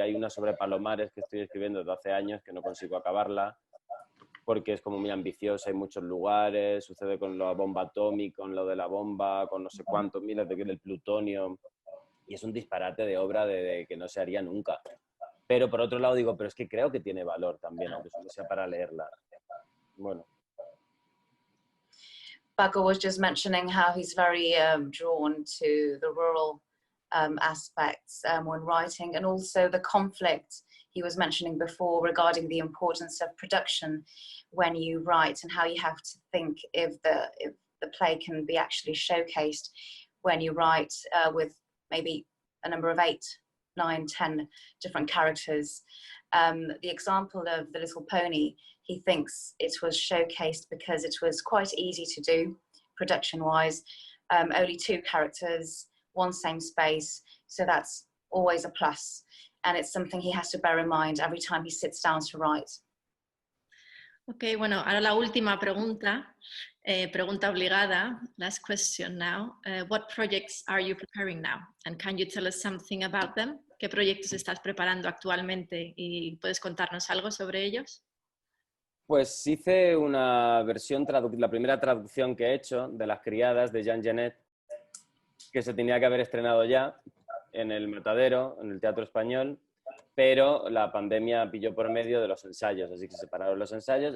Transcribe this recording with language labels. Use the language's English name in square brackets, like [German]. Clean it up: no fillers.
[Spanish] Hay una sobre Palomares que estoy escribiendo desde hace años que no consigo acabarla, porque es como muy ambiciosa, hay muchos lugares, sucede con la bomba atómica, con lo de la bomba, con no sé cuántos miles del plutonio... Y es un disparate de obra de que no se haría nunca. Pero por otro lado digo, pero es que creo que tiene valor también, aunque solo sea para leerla. Bueno. [English] Paco was just mentioning how he's very drawn to the rural aspects when writing, and also the conflict he was mentioning before regarding the importance of production when you write, and how you have to think if the play can be actually showcased when you write with maybe a number of 8, 9, 10 different characters. The example of The Little Pony, he thinks it was showcased because it was quite easy to do, production-wise. Only 2 characters, 1 same space, so that's always a plus. And it's something he has to bear in mind every time he sits down to write. [Spanish] Ok, bueno, ahora la última pregunta, pregunta obligada, [English] last question now. What projects are you preparing now? And can you tell us something about them? [Spanish] ¿Qué proyectos estás preparando actualmente y puedes contarnos algo sobre ellos? Pues hice una versión, la primera traducción que he hecho de Las criadas de Jean Genet, que se tenía que haber estrenado ya en el Matadero, en el Teatro Español, pero la pandemia pilló por medio de los ensayos, así que se separaron los ensayos.